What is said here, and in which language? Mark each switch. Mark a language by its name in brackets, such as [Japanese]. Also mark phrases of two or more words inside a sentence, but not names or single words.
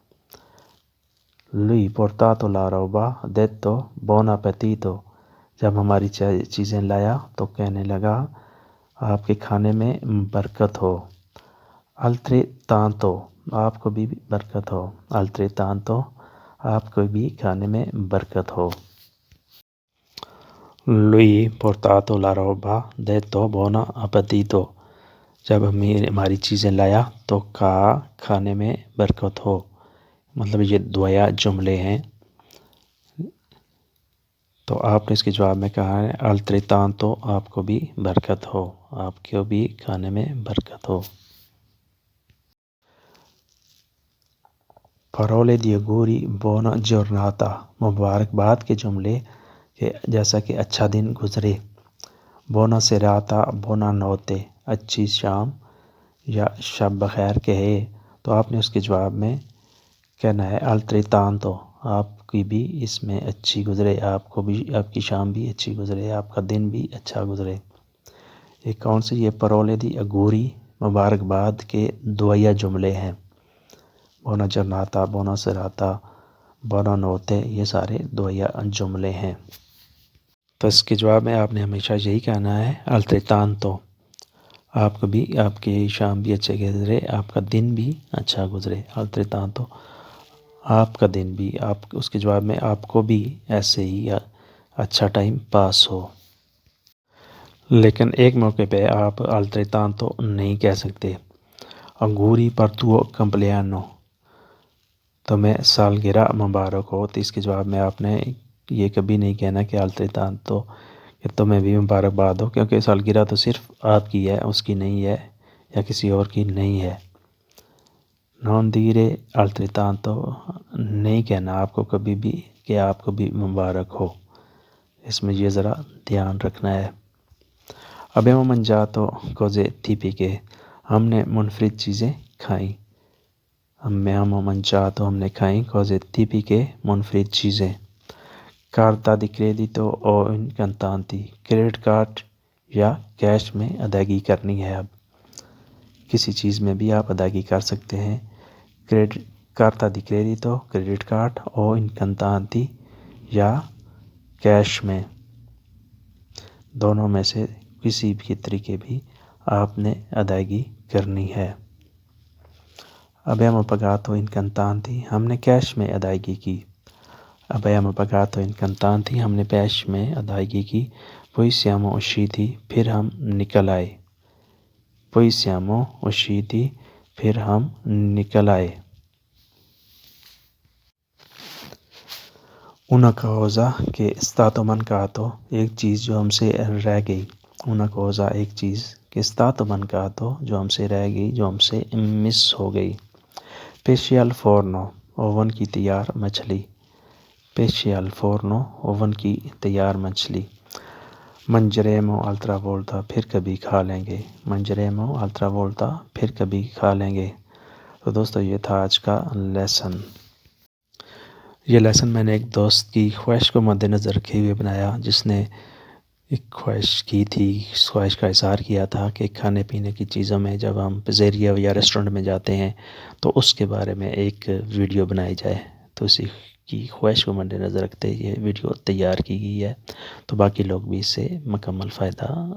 [Italian] Lui portato la roba detto buon appetito، [Urdu] جب ہماری چیزیں لایا تو کہنے لگا آپ کے کھانے میں برکت ہو۔ Altrettanto، آپ کو بھی برکت ہو۔ Altrettanto، آپ کو بھی کھانے میں برکت ہو۔ [Italian] Lui portato la roba detto buon appetito، [Urdu] جب ہماری چیزیں لایا تو کہا کھانے میں برکت ہو۔ مطلب یہ دعایا جملے ہیں، تو آپ نے اس کے جواب میں کہا ہے altrettanto آپ کو بھی برکت ہو، آپ کو بھی کھانے میں برکت ہو۔ [Italian] parole di auguri buona giornata [Urdu] مبارکباد کے جملے کہ جیسا کہ اچھا دن گزرے، [Italian] buona serata buona notte [Urdu] اچھی شام یا شب بخیر کہے، تو آپ نے اس کے جواب میں کہنا ہے altrettanto آپ کی بھی اس میں اچھی گزرے، آپ کو بھی آپ کی شام بھی اچھی گزرے، آپ کا دن بھی اچھا گزرے۔ یہ کون سے؟ یہ [Italian] parole di auguri [Urdu] مبارکباد کے دعائیا جملے ہیں، [Italian] buona giornata buona serata buona notte [Urdu] یہ سارے دعائیا جملے ہیں۔ تو اس کے جواب میں آپ نے ہمیشہ یہی کہنا ہے altrettanto آپ کو بھی آپ کی شام بھی اچھے گزرے، آپ کا دن بھی اچھا گزرے، altrettanto آپ کا دن بھی، آپ اس کے جواب میں آپ کو بھی ایسے ہی اچھا [English] time pass [Urdu] ہو۔ لیکن ایک موقع پہ آپ altrettanto نہیں کہہ سکتے، [Italian] auguri per tuo compleanno [Urdu] تمہیں سالگرہ مبارک ہو، تو اس کے جواب میں آپ نے یہ کبھی نہیں کہنا کہ altrettanto کہ تمہیں بھی مبارکباد ہو، کیونکہ سالگرہ تو صرف آپ کی ہے، اس کی نہیں ہے یا کسی اور کی نہیں ہے۔ [Italian] non dire altrettanto [Urdu] نہیں کہنا آپ کو کبھی بھی کہ آپ کو بھی مبارک ہو، اس میں یہ ذرا دھیان رکھنا ہے۔ [Italian] abbiamo mangiato cose tipiche [Urdu] ہم نے منفرد چیزیں کھائیں، [Italian] abbiamo mangiato [Urdu] ہم نے کھائیں [Italian] cose tipiche [Urdu] منفرد چیزیں۔ [Italian] carta di credito o in contanti [English] credit card [Urdu] یا کیش میں ادائیگی کرنی ہے، اب کسی چیز میں بھی آپ ادائیگی کر سکتے ہیں، [Italian] carta di credito [English] credit card [Urdu] او [Italian] in contanti [Urdu] یا کیش میں، دونوں میں سے کسی بھی طریقے بھی آپ نے ادائیگی کرنی ہے۔ [Italian] abbiamo pagato in contanti [Urdu] ہم نے کیش میں ادائیگی کی، [Italian] abbiamo pagato in contanti [Urdu] ہم نے کیش میں ادائیگی کی۔ [Italian] poi siamo usciti [Urdu] پھر ہم نکل آئے، [Italian] poi siamo usciti [Urdu] پھر ہم نکل آئے۔ [Italian] una cosa che è stato mancato [Urdu] ایک چیز جو ہم سے رہ گئی، [Italian] una cosa [Urdu] ایک چیز کہ [Italian] è stato mancato [Urdu] جو ہم سے رہ گئی، جو ہم سے مس ہو گئی۔ [Italian] pesce al forno [Urdu] اوون کی تیار مچھلی، [Italian] pesce al forno [Urdu] اوون کی تیار مچھلی۔ [Italian] mangeremo altra volta [Urdu] پھر کبھی کھا لیں گے، [Italian] mangeremo altra volta [Urdu] پھر کبھی کھا لیں گے۔ تو دوستو یہ تھا آج کا لیسن۔ یہ لیسن میں نے ایک دوست کی خواہش کو مد نظر رکھے ہوئے بنایا، جس نے ایک خواہش کی تھی، اس خواہش کا اظہار کیا تھا کہ کھانے پینے کی چیزوں میں جب ہم پیزیریا یا ریسٹورنٹ میں جاتے ہیں تو اس کے بارے میں ایک ویڈیو بنائی جائے، تو اسی کی خواہش کو مد نظر رکھتے یہ ویڈیو تیار کی گئی ہے، تو باقی لوگ بھی اس سے مکمل فائدہ اٹھائیں۔